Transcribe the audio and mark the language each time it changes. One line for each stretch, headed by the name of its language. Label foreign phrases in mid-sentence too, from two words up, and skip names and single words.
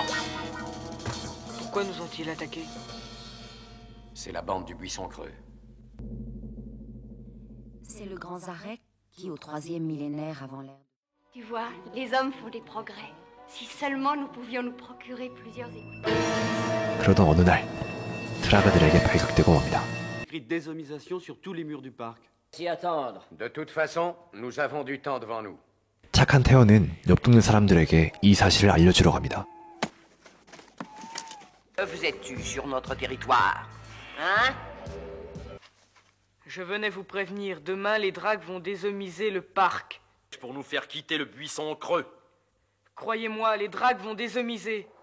French: Pourquoi nous ont-ils attaqués? C'est la bande du buisson creux. C'est le grand Zarek qui, au 3e millénaire avant l'ère... Tu vois, les hommes font des progrès. Si seulement nous pouvions nous procurer plusieurs écouteurs.
Korean: 그러던 어느 날 트라그들에게 발각되고 맙니다.
French: Écrit désomisation sur tous les murs du parc. S'y attendre. De toute façon, nous avons du temps devant nous.
Korean: 착한 태어는 옆 동네 사람들에게 이 사실을 알려주러 갑니다.
French: Que faisais-tu sur notre territoire? Hein? Je venais vous prévenir, demain les dragues vont désomiser le parc. Pour nous faire quitter le buisson creux. Croyez-moi, les dragues vont désomiser.